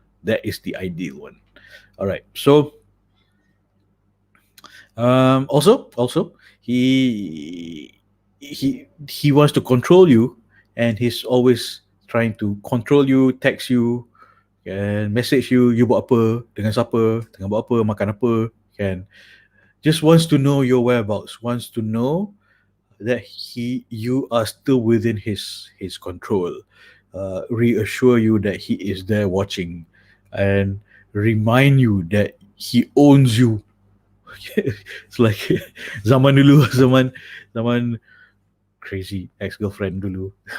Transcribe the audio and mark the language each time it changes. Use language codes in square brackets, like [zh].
[en] That is the ideal one. All right. So, also, he wants to control you, and he's always trying to control you, text you, and message you. [ms] You buat apa, dengan siapa, tengah buat apa, makan apa, kan? [en] Just wants to know your whereabouts. Wants to know that you are still within his control. Reassure you that he is there watching, and remind you that he owns you. It's like [ms] zaman dulu, zaman [en] crazy ex-girlfriend [ms] dulu.